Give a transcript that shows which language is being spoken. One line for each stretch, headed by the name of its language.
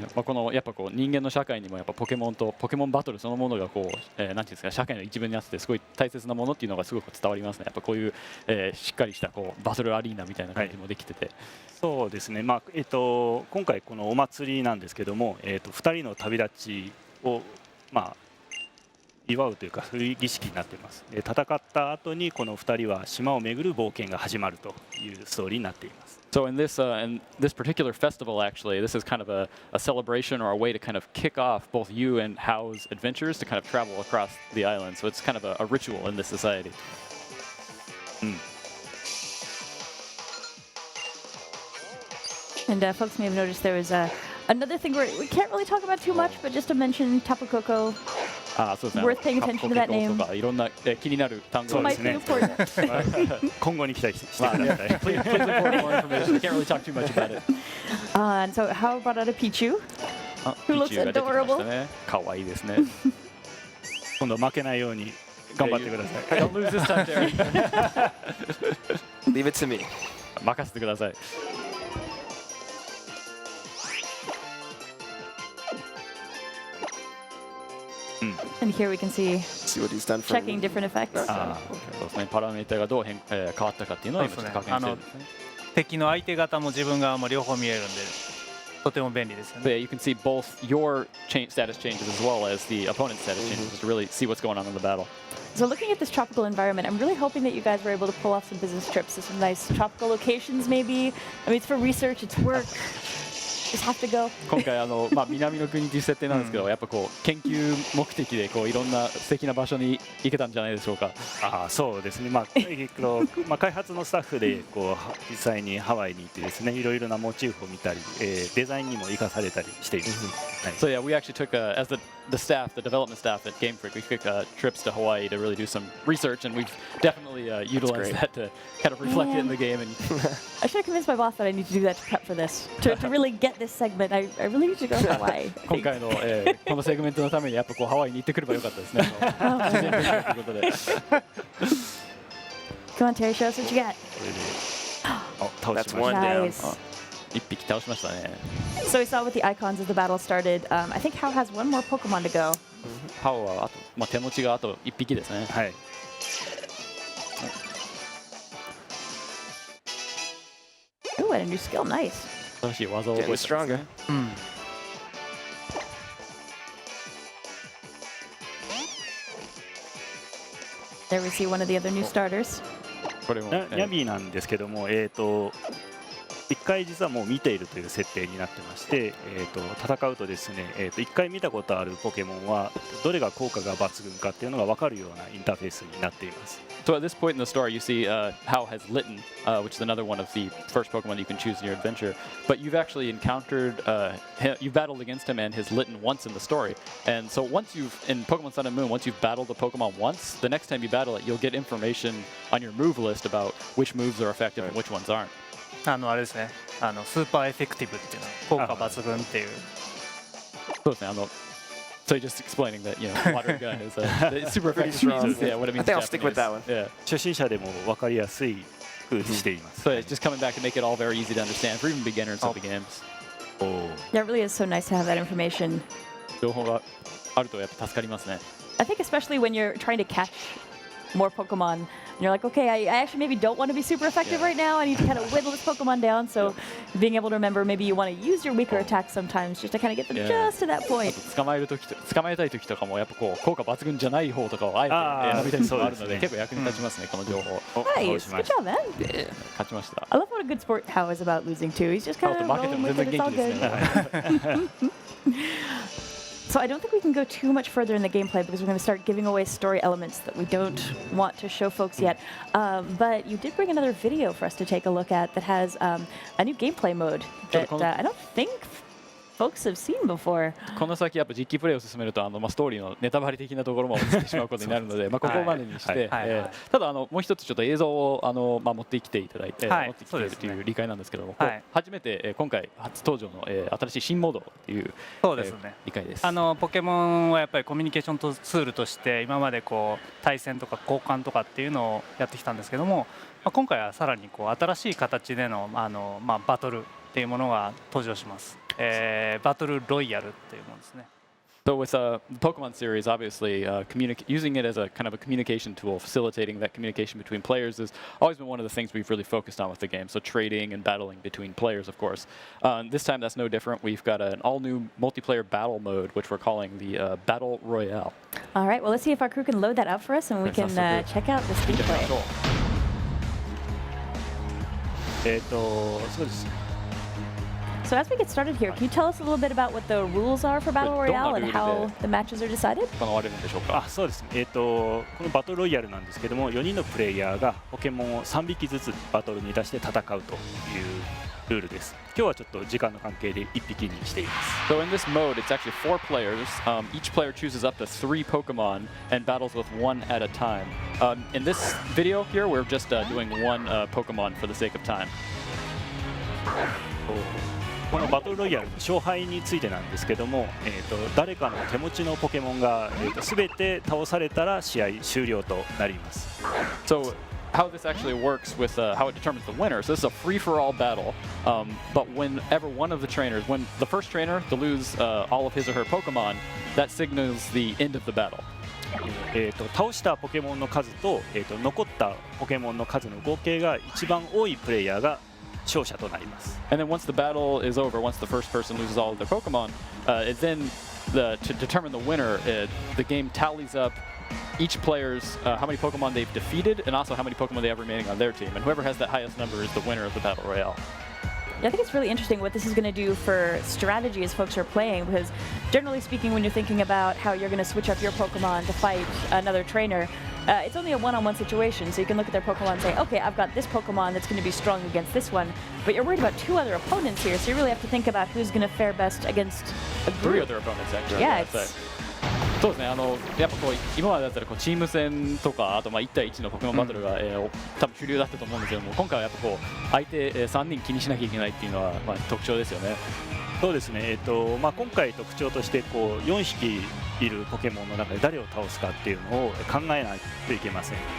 Japanese: このやっぱこう人間の社会にもやっぱポケモンとポケモンバトルそのものがこう、なんていうんですか、社会の一部になっててすごい大切なものっていうのがすごく伝わりますね。やっぱこういう、しっかりしたこうバトルアリーナみたいな感じもできてて。そうですね。今回このお祭りなんですけども、2人の旅立ちを祝うというかそういう儀式になっています。戦った後にこの2人は島を巡る冒険が始まるというストーリーになっています。
English: So in this particular festival, actually, this is kind of a celebration or a way to kind of kick off both you and Hao's adventures to kind of travel across the island. So it's kind of a ritual in this society. And folks may have noticed there was another thing where we can't really talk about too much, but just to mention Tapu Koko
Japanese: そうですね。
English: Worth paying attention to that name.
Japanese: とかいろんな気になる単語が
English: might be important.
Japanese: 今後に期待してください。
English: Please report more information. I can't really talk too much about it. And so how about a Pichu? Who looks
Japanese: ピチューが出てきました
English: adorable.
Japanese: ね。可愛いですね。今度負けないように頑張ってください。
English: Don't lose this time, Terry. Leave it to me.
Japanese: 任せてください。
English: And here we can see See what he's done for checking different effects.
Japanese: そうですね。パラメータがどう変わったかっていうのを今ちょっと確認してるんですね。敵の相手方も自分側も両方見えるんで、とても便利ですよ
English: So
Japanese: ね。
English: yeah, you can see both your status changes as well as the opponent's status changes just to really see what's going on in the battle. So looking at this tropical environment, I'm really hoping that you guys were able to pull off some business trips to some nice tropical locations maybe. I mean, it's for research, it's work. just have to go?
Japanese: 今回南の国という設定なんですけど、やっぱこう研究目的でこういろんな素敵な場所に行けたんじゃないでしょうか。そうですね、開発のスタッフでこう実際にハワイに行ってですね、いろいろなモチーフを見たり、デザインにも生かされたりしています。
English: So yeah, we actually took as the staff, the development staff at Game Freak, we took trips to Hawaii to really do some research, and we've definitely utilized that to kind of reflect it in the game. And I should have convinced my boss that I need to do that to prep for this. To really get this segment, I really need to go to Hawaii.
Japanese: 今回のこのセグメントのためにやっぱこうハワイに行ってくればよかったですね。自然勉強ということで。
English: Come on, Terry, show us what you got. That's one down. Nice.
Japanese: 一匹倒しましたね。
English: So we saw with the icons as the battle started. I think Hao has one more Pokemon to go.
Japanese: ハオはあと、手持ちがあと一匹ですね。はい。
English: Ooh, and a new skill. Nice.
Japanese: 新しい技を覚えてますね。
English: There we see one of the other new starters.
Japanese: これも、ニャビーなんですけども、一回実はもう見ているという設定になってまして、戦うとですね、一回見たことあるポケモンはどれが効果が抜群かっていうのが分かるようなインターフェースになっています。
English: So at this point in the story, you see Hao has Litten, which is another one of the first Pokemon you can choose in your adventure. But you've actually encountered, you've battled against him and his Litten once in the story. And so in Pokemon Sun and Moon, once you've battled a Pokemon once, the next time you battle it, you'll get information on your move list about which moves are effective and which ones aren't.
Japanese: あれですね、スーパーエフェクティブっていうのは効果抜群っていう。そうですね。
English: So just explaining that, water gun is super effective. Yeah, what it means. I think I'll stick with that one. Yeah.
Japanese: 初心者でも分かりやすい風にしています。
English: So it's just coming back to make it all very easy to understand for even beginners of the games. Yeah, it really is so nice to have that information.
Japanese: 情報があるとやっぱ助かりますね。
English: I think especially when you're trying to catch more Pokemon, and you're like, okay, I actually maybe don't want to be super effective right now. I need to kind of whittle this Pokemon down. So being able to remember, maybe you want to use your weaker attacks sometimes just to kind of get them just to that point.
Japanese: 捕まえたい時とかもやっぱこう効果抜群じゃない方とかをあえて選びたいことがあるので、結構役に立ちますね、この情報。
English: Nice, good job, man.
Japanese: 勝ちました。
English: I love what a good sport Hao is about losing too. He's just kind of rolling with it. It's all good. So I don't think we can go too much further in the gameplay because we're going to start giving away story elements that we don't want to show folks yet. But you did bring another video for us to take a look at that has a new gameplay mode that I don't think folks have seen before.
Japanese: この先やっぱ実機プレイを進めるとストーリーのネタバレ的なところも落ちてしまうことになるので、ここまでにして、ただもう一つちょっと映像を持ってきていただいて、持ってきているという理解なんですけども、初めて今回初登場の新しい新モードという理解です。ポケモンはやっぱりコミュニケーションツールとして今までこう対戦とか交換とかっていうのをやってきたんですけども、今回はさらにこう新しい形でのバトルっていうものが登場します。バトルロイヤルっていうものですね。
English: So with the Pokemon series, obviously, using it as a kind of a communication tool, facilitating that communication between players has always been one of the things we've really focused on with the game. So trading and battling between players, of course. This time that's no different. We've got an all-new multiplayer battle mode, which we're calling the Battle Royale. All right, well, let's see if our crew can load that up for us and we can check out this gameplay.
Japanese: そうです。
English: So as we get started here, can you tell us a little bit about what the rules are for Battle Royale and how the matches are decided?
Japanese: そうですね。このバトルロイヤルなんですけども、4人のプレイヤーがポケモンを3匹ずつバトルに出して戦うというルールです。今日はちょっと時間の関係で1匹にしています。
English: So in this mode, it's actually 4 players. Each player chooses up to 3 Pokemon and battles with 1 at a time. In this video here, we're just doing 1 Pokemon for the sake of time.
Japanese: このバトルロイヤルの勝敗についてなんですけども、誰かの手持ちのポケモンが全て倒されたら試合終了となります。
English: So how this actually works with how it determines the winner. So this is a free-for-all battle, but whenever one of the trainers, when the first trainer to lose all of his or her Pokemon, that signals the end of the battle.
Japanese: 倒したポケモンの数と、残ったポケモンの数の合計が一番多いプレイヤーが勝者となります。
English: And then once the battle is over, once the first person loses all of their Pokemon, it then to determine the winner, the game tallies up each player's how many Pokemon they've defeated and also how many Pokemon they have remaining on their team. And whoever has that highest number is the winner of the Battle Royale. Yeah, I think it's really interesting what this is going to do for strategy as folks are playing, because generally speaking, when you're thinking about how you're going to switch up your Pokemon to fight another trainer, it's only a one-on-one situation, so you can look at their Pokemon and say, okay, I've got this Pokemon that's going to be strong against this one, but you're worried about two other opponents here, so you really have to think about who's going to fare best against a Three group. other opponents, actually. Yeah, That's it's,
Japanese: そうですね、やっぱこう今までだったらこうチーム戦とか、あとまあ1対1のポケモンバトルが、多分主流だったと思うんですけども、今回はやっぱこう相手、3人気にしなきゃいけないっていうのは、まあ、特徴ですよね。そうですね、まあ、今回特徴としてこう4匹いるポケモンの中で誰を倒すかっていうのを考えないといけません。